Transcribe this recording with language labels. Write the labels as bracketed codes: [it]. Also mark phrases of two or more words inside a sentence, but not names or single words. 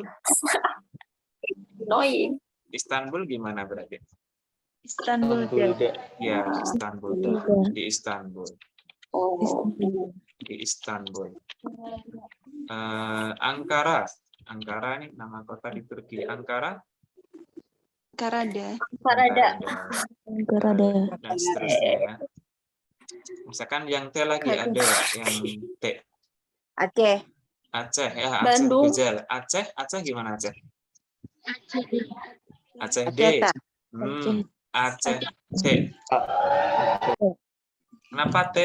[id] Annoying. Istanbul gimana berarti? Istanbul. Ya, Istanbul. Di Istanbul. Oh. Di Istanbul. Ankara. Ankara ini nama kota di Turki. Ankara. Karada. Dan seterusnya ya. Misalkan yang T lagi ada yang T. Aceh. Aceh ya, Aceh Bandung. Guzel. Aceh gimana Aceh? Aceh D. Aceh T. Kenapa T?